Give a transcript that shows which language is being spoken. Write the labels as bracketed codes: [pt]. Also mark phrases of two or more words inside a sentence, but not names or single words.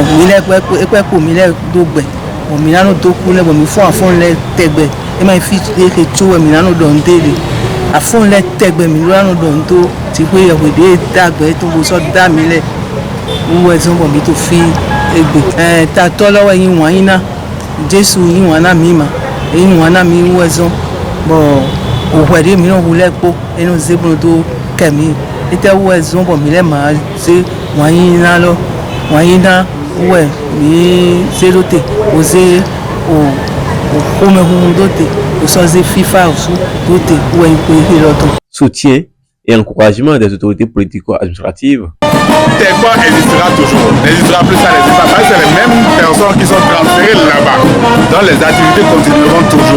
[fon] mi le pe ko mi le do gbe bon mi na no do kule bon mi fo afon le tegbe e ma fi e ke tuwe mi na no do ndele afon le tegbe mi lo na no do ndo ti pe ye we de dagbe to bo so da mi le wo e so bon mi to fi egbe ta to lowo yin wan yin na Jesu yin wan na mi ma yin wan na mi wo e so bon o hwede mi no hule po e no zebro do kemi ite wo e so bon mi le ma se wan yin na lo wan yin na ouais mi zerote oze o [fr] Soutien et encouragement des autorités politico-administratives. Tekpa existera toujours, n'existera plus, ça n'existera pas. C'est les mêmes personnes qui sont transférées là-bas. Donc les activités continueront toujours.